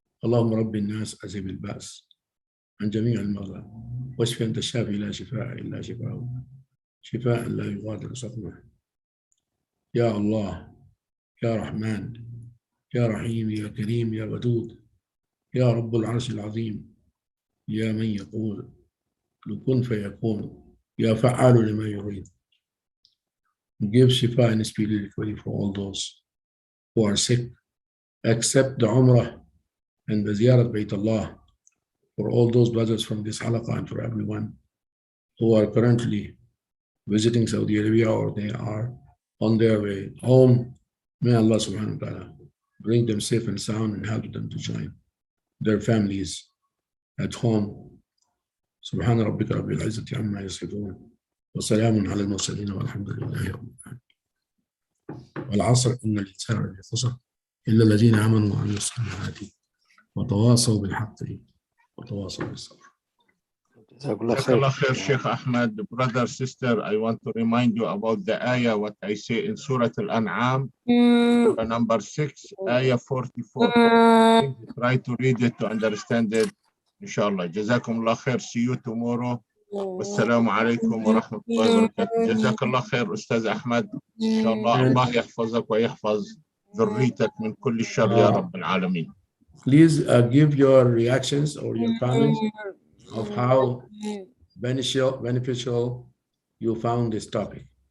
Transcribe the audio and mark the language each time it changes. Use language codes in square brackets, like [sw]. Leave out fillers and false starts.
[ar] اللهم رب الناس أذهب البأس عن جميع المرضى واشف أنت الشافي لا شفاء إلا شفاء، شفاء لا يغادر سقما. يا الله يا رحمن يا رحيم يا كريم يا ودود يا رب العرش العظيم، يا من يقول لكن فيكون، يا فعال لما يريد. [en] Give shifa and speedy recovery for all those who are sick. Accept the Umrah and the Ziyarat Bayt Allah for all those brothers from this Halaqah and for everyone who are currently visiting Saudi Arabia or they are on their way home. May Allah subhanahu wa ta'ala bring them safe and sound and help them to join their families at home. [ar] سبحان ربك رب العزة عما يصفون وسلام على المرسلين والحمد لله رب العالمين. والعصر إن الإنسان لفي خسر إلا الذين آمنوا وعملوا الصالحات وتواصوا بالحق وتواصوا بالصبر. [en] Jazakallah khair, Sheikh Ahmad. Brother, sister, I want to remind you about the ayah, what I say in Surah Al-An'am, Surah number 6, ayah 44. Try to read it to understand it, inshallah. Jazakumullah khair. See you tomorrow. Wassalamu alaikum wa rahmatullahi wa barakatuh. Jazakallah khair, Ustad Ahmad. [ar] Inshallah, Allah yahfazak wa yahfaz ذريتك من كل الشر يا رب العالمين. [en] Please give your reactions or your comments of how beneficial you found this topic.